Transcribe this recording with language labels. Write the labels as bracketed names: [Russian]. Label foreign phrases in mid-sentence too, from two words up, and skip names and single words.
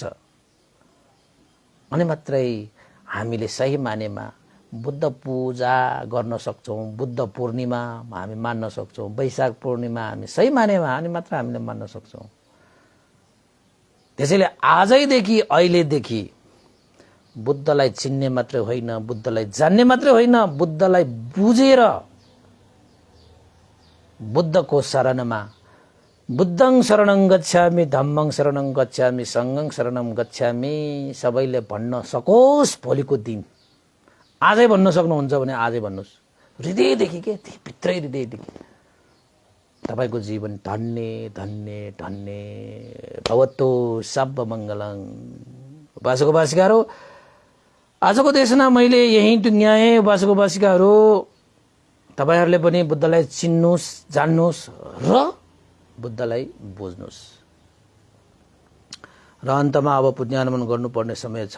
[Nepali] अनि मात्रै हामीले सही मानेमा बुद्ध पूजा गर्न सक्छौँ, बुद्ध पूर्णिमा हामी मान्न सक्छौँ, वैशाख पूर्णिमा हामी सही मानेमा अनि मात्र हामीले मान्न सक्छौँ। त्यसैले आजैदेखि अहिलेदेखि बुद्धलाई चिन्ने मात्रै होइन, बुद्धलाई जान्ने मात्रै होइन, बुद्धलाई बुझेर बुद्धको शरणमा [Pali] बुद्धं शरणं गच्छामि, धम्मं शरणं गच्छामि, सङ्घं शरणं गच्छामि [Nepali] सबैले भन्न सकोस् भोलिको दिन। आजै भन्न सक्नुहुन्छ भने आजै भन्नुहोस्, हृदयदेखि के भित्रै हृदयदेखि। तपाईँको जीवन धन्य धन्य धन्य [Pali] भवतु, सब मङ्गलं। [Nepali] उपासक उपासिकाहरू, आजको देशना मैले यहीँ टुङ्ग्याएँ। उपासक उपासिकाहरू, तपाईँहरूले पनि बुद्धलाई चिन्नुहोस्, जान्नुहोस् र बुद्धलाई बुझ्नुहोस्। र अन्तमा अब पुण्यानुमन गर्नुपर्ने समय छ।